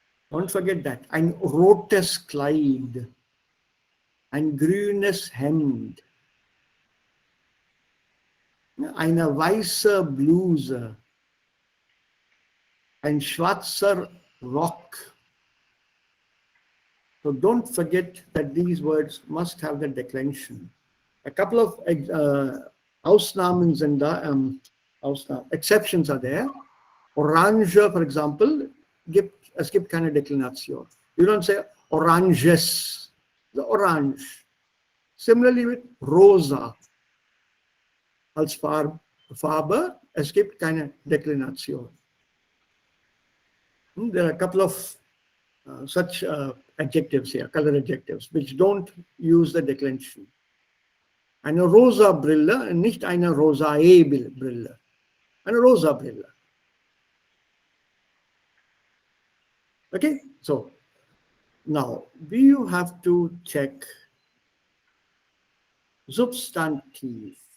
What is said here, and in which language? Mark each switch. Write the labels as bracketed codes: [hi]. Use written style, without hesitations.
[en] Don't forget that. [de] Ein rotes Kleid, ein grünes Hemd, eine weiße Bluse, ein schwarzer Rock. [en] So don't forget that these words must have the declension. A couple of [de] Ausnahmen sind da, [en] exceptions are there. [de] Orange, [en] for example, [de] es gibt keine Deklination. [en] You don't say oranges, the orange. Similarly with [de] rosa als Farbe, es gibt keine Deklination. [en] There are a couple of such adjectives here, color adjectives, which don't use the declension. [de] Eine rosa Brille, nicht eine rosae Brille. Eine rosa Brille. [en] Okay, so now we have to check Substantiv.